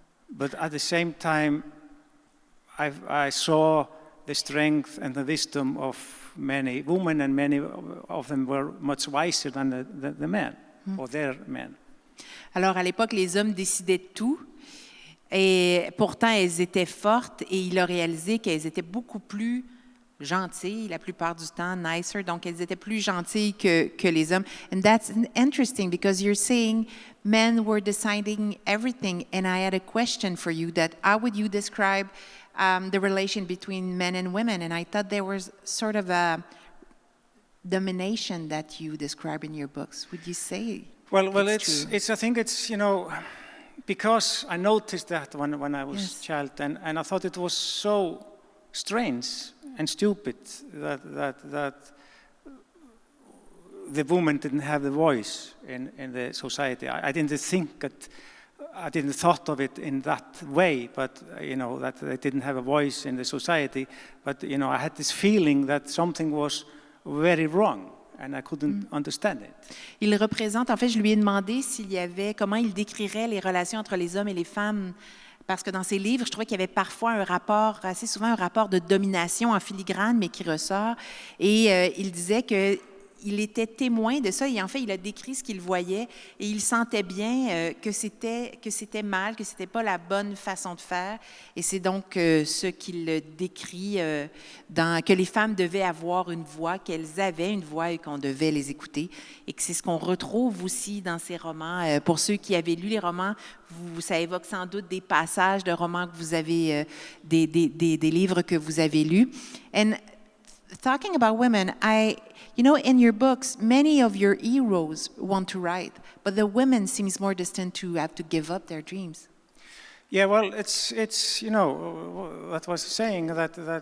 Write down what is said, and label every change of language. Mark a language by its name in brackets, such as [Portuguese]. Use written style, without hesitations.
[English] But at the same time, I saw the strength and the wisdom of many women, and many of them were much wiser than the men, or their men. [French] Alors, à l'époque, les hommes décidaient de tout, et pourtant, elles étaient fortes, et il a réalisé qu'elles étaient beaucoup plus gentilles, la plupart du temps, nicer, donc elles étaient plus gentilles que les hommes. [English] And that's interesting, because you're saying men were deciding everything, and I had a question for you, that how would you describe the relation between men and women? And I thought there was sort of a domination that you describe in your books. Would you say? Well, it's. I think it's, because I noticed that when I was a child, and I thought it was so strange and stupid that the woman didn't have the voice in the society. I didn't thought of it in that way, but that they didn't have a voice in the society. But I had this feeling that something was very wrong. And I couldn't understand it. [French] Il représente, en fait, je lui ai demandé comment il décrirait les relations entre les hommes et les femmes, parce que dans ses livres, je trouvais qu'il y avait parfois assez souvent un rapport de domination en filigrane, mais qui ressort. Et il disait qu'il était témoin de ça, et en fait, il a décrit ce qu'il voyait, et il sentait bien que c'était mal, que c'était pas la bonne façon de faire, et c'est donc ce qu'il décrit, que les femmes devaient avoir une voix, qu'elles avaient une voix et qu'on devait les écouter, et que c'est ce qu'on retrouve aussi dans ces romans. Pour ceux qui avaient lu les romans, ça évoque sans doute des passages de romans que vous avez, des livres que vous avez lus. [English] And talking about women, in your books, many of your heroes want to write, but the women seems more destined to have to give up their dreams. Yeah, well, it's what was saying that